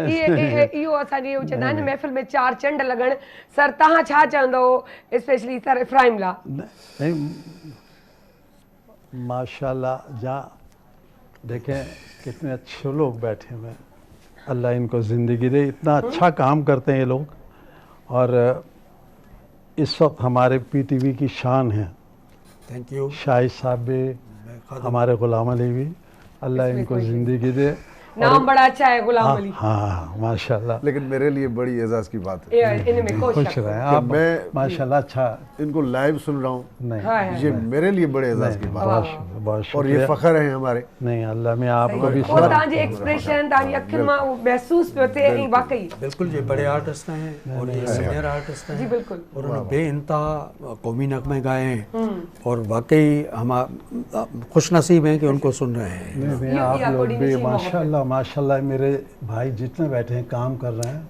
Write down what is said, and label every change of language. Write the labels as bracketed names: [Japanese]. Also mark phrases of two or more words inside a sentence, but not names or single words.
[Sindhi] इहो असांखे इहो चवंदा आहिनि महफ़िल में चार चंड लॻण। सर तव्हां छा चवंदो स्पेशली सर इफ्राहिम ला? [Urdu] نہیں، ماشاءاللہ، جہاں دیکھیں کتنے اچھے لوگ بیٹھے ہوئے ہیں، اللہ ان کو زندگی دے، اتنا اچھا کام کرتے ہیں یہ لوگ. اور اس وقت ہمارے پی ٹی وی کی شان ہے. [English] Thank you. [Urdu] شاہد صاحب بھی، ہمارے غلام علی بھی، اللہ ان کو زندگی دے. نام بڑا اچھا ہے غلام علی. ہاں ماشاءاللہ. لیکن میرے لیے بڑی اعزاز کی بات ہے, ان میں کوئی خوش شک رہے نہیں. آپ, میں ماشاءاللہ۔ اچھا, ان کو لائیو سن رہا ہوں, نہیں یہ میرے لیے بڑے اعزاز کی بات ہے, بہت اور یہ شکریہ. فخر ہے ہمارے. نہیں، اللہ میں آپ کو بھی [Sindhi] वो तांजे एक्सप्रेशन तांजी अखियुनि मां वो महसूस पियो थिए ऐं वाकई [Urdu] بالکل یہ بڑے آرٹسٹ ہیں اور یہ سینئر آرٹسٹ ہیں. جی بالکل. اور انہوں نے بے انتہا قومی نغمے گائے ہیں اور واقعی ہم خوش نصیب ہیں کہ ان کو سن رہے ہیں. نہیں، آپ لوگ بھی ماشاءاللہ ماشاءاللہ۔ میرے بھائی جتنے بیٹھے ہیں کام کر رہے ہیں.